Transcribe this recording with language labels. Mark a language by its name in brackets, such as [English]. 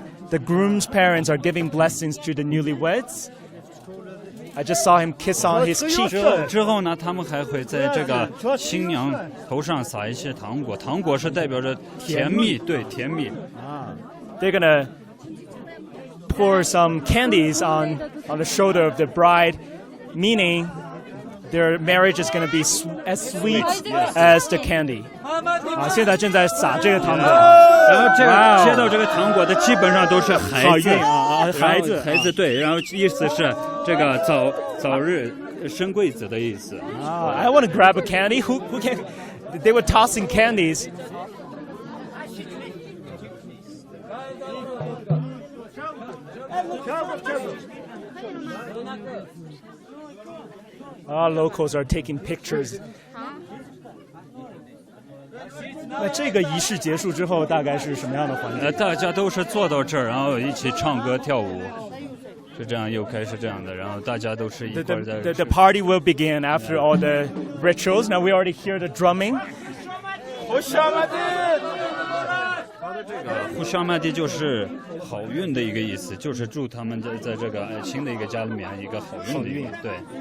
[English] the groom's parents are giving blessings to the newlyweds. I just saw him kiss on his cheek. [Chinese] 之后呢，他们还会在这个新娘头上撒一些糖果，糖果是代表着甜蜜，对，甜蜜。 [English] They're gonna pour some candies on the shoulder of the bride, meaning their marriage is going to be as sweet as the candy. [Chinese] 现在正在撒这个糖果，然后这个接到这个糖果的基本上都是孩子，孩子对，然后意思是这个早日升贵子的意思。 [English] I want to grab a candy. Who can? They were tossing candies. Locals are taking pictures. [Chinese] 那这个仪式结束之后，大概是什么样的环境？大家都是坐到这儿，然后一起唱歌跳舞，就这样又开始这样的，然后大家都是一块在。 [English] The party will begin after all the rituals. Now we already hear the drumming. [Chinese] 互相麦地就是好运的一个意思，就是祝他们在这个新的一个家里面一个好运的一个对。